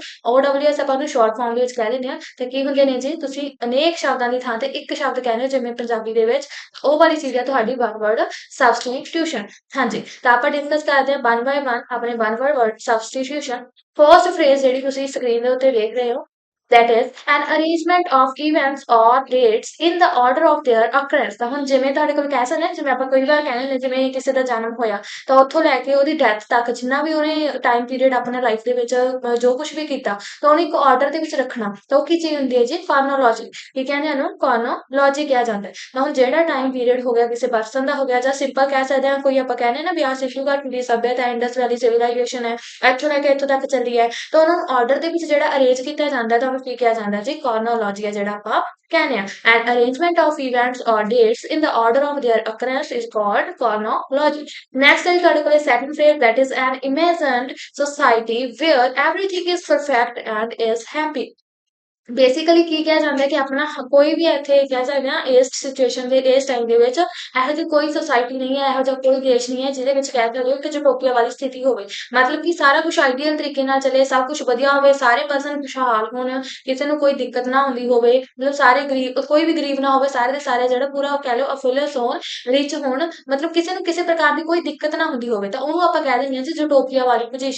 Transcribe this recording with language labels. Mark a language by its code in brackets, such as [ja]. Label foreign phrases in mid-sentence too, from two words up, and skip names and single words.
[pa] OWS ਆਪਾਂ ਨੂੰ [en] short form [pa] ਦੇ ਵਿੱਚ ਕਹਿ ਦਿੰਦੇ ਆ ਤੇ ਕੀ ਹੁੰਦੇ ਨੇ ਜੀ ਤੁਸੀਂ ਅਨੇਕ ਸ਼ਬਦਾਂ ਦੀ ਥਾਂ ਤੇ ਇੱਕ ਸ਼ਬਦ ਕਹਿੰਦੇ ਹੋ ਜਿਵੇਂ ਪੰਜਾਬੀ ਦੇ ਵਿੱਚ ਉਹ ਵਾਲੀ ਚੀਜ਼ ਹੈ ਤੁਹਾਡੀ [en] one word substitution. [pa] ਹਾਂਜੀ ਤਾਂ ਆਪਾਂ ਡਿਸਕਸ ਕਰਦੇ ਹਾਂ [en] one by one [pa] ਆਪਣੇ [en] one word substitution. first phrase [pa] ਜਿਹੜੀ ਤੁਸੀਂ ਸਕਰੀਨ ਦੇ ਉੱਤੇ ਦੇਖ ਰਹੇ ਹੋ [en] that is an arrangement of events or dates in the order of their occurrence। [pa] ਤਾਂ ਹੁਣ ਜਿਵੇਂ ਤੁਹਾਡੇ ਕੋਲ ਕਹਿ ਸਕਦੇ ਹਾਂ ਜਿਵੇਂ ਆਪਾਂ ਕਈ ਵਾਰ ਕਹਿੰਦੇ ਨੇ ਜਿਵੇਂ ਕਿਸੇ ਦਾ ਜਨਮ ਹੋਇਆ ਤਾਂ ਉੱਥੋਂ ਲੈ ਕੇ ਉਹਦੀ ਡੈਥ ਤੱਕ ਜਿੰਨਾ ਵੀ ਉਹਨੇ [en] time period [pa] ਆਪਣੇ ਲਾਈਫ ਦੇ ਵਿੱਚ ਜੋ ਕੁਝ ਵੀ ਕੀਤਾ ਤਾਂ ਉਹਨੂੰ ਇੱਕ ਆਰਡਰ ਦੇ ਵਿੱਚ ਰੱਖਣਾ ਤਾਂ ਉਹ ਕੀ ਚੀਜ਼ ਹੁੰਦੀ ਹੈ ਜੀ ਕ੍ਰੋਨੋਲੋਜੀ। ਕੀ ਕਹਿੰਦੇ ਉਹਨੂੰ ਕ੍ਰੋਨੋਲੋਜੀ ਕਿਹਾ ਜਾਂਦਾ ਹੈ। ਤਾਂ ਹੁਣ ਜਿਹੜਾ [en] time period [pa] ਹੋ ਗਿਆ ਕਿਸੇ ਪਰਸਨ ਦਾ ਹੋ ਗਿਆ ਜਾਂ ਸਿੰਪਲ ਕਹਿ ਸਕਦੇ ਹਾਂ ਕੋਈ ਆਪਾਂ ਕਹਿੰਦੇ ਨਾ ਵੀ ਆਹ ਸਿਸ਼ੂਘਾਟ ਦੀ ਸਭਿਅਤਾ ਇੰਡਸ ਵੈਲੀ ਸਿਵਲਾਈਜੇਸ਼ਨ ਹੈ ਇੱਥੋਂ ਲੈ ਕੇ ਇੱਥੋਂ ਤੱਕ ਚੱਲੀ ਹੈ ਤਾਂ ਉਹਨਾਂ ਨੂੰ ਆਰਡਰ ਦੇ ਵਿੱਚ ਜਿਹੜਾ ਅਰੇਂਜ ਕੀਤਾ ਜਾਂਦਾ ਤਾਂ ਉਹਨੂੰ ਕੀ ਕਿਹਾ ਜਾਂਦਾ ਜੀ ਕ੍ਰੋਨੋਲੋਜੀ ਹੈ ਜਿਹੜਾ ਆਪਾਂ ਕਹਿੰਦੇ ਆ। [en] and arrangement of events or dates in the order of देयर occurrence is called chronology। ਨੈਕਸਟ [pa] ਹੈ ਤੁਹਾਡੇ ਕੋਲ [en] second phrase that is an imagined society where everything is perfect and is happy। [pa] ਬੇਸਿਕਲੀ ਕੀ ਕਿਹਾ ਜਾਂਦਾ ਹੈ ਕਿ ਆਪਣਾ ਕੋਈ ਵੀ ਇੱਥੇ ਕਹਿ ਸਕਦੇ ਹਾਂ ਇਸ ਸਿਚੁਏਸ਼ਨ ਦੇ ਇਸ ਟਾਈਮ ਦੇ ਵਿੱਚ ਇਹੋ ਜਿਹੀ ਕੋਈ ਸੁਸਾਇਟੀ ਨਹੀਂ ਹੈ ਇਹੋ ਜਿਹਾ ਕੋਈ ਦੇਸ਼ ਨਹੀਂ ਹੈ ਜਿਹਦੇ ਵਿੱਚ ਕਹਿ ਸਕਦੇ ਹੋ ਕਿ ਯੂਟੋਪੀਆ ਵਾਲੀ ਸਥਿਤੀ ਹੋਵੇ। ਮਤਲਬ ਕਿ ਸਾਰਾ ਕੁਝ ਆਈਡੀਅਲ ਤਰੀਕੇ ਨਾਲ ਚੱਲੇ ਸਭ ਕੁਝ ਵਧੀਆ ਹੋਵੇ ਸਾਰੇ ਪਰਸਨ ਖੁਸ਼ਹਾਲ ਹੋਣ ਕਿਸੇ ਨੂੰ ਕੋਈ ਦਿੱਕਤ ਨਾ ਹੁੰਦੀ ਹੋਵੇ ਮਤਲਬ ਸਾਰੇ ਗਰੀਬ ਕੋਈ ਵੀ ਗਰੀਬ ਨਾ ਹੋਵੇ ਸਾਰੇ ਦੇ ਸਾਰੇ ਜਿਹੜਾ ਪੂਰਾ ਕਹਿ ਲਓ ਅਫੁੱਲਸ ਹੋਣ ਰਿਚ ਹੋਣ ਮਤਲਬ ਕਿਸੇ ਨੂੰ ਕਿਸੇ ਪ੍ਰਕਾਰ ਦੀ ਕੋਈ ਦਿੱਕਤ ਨਾ ਹੁੰਦੀ ਹੋਵੇ ਤਾਂ ਉਹਨੂੰ ਆਪਾਂ ਕਹਿ ਦਿੰਦੇ ਹਾਂ ਜੀ ਯੂਟੋਪੀਆ ਵਾਲੀ ਪੋਜੀਸ਼ਨ।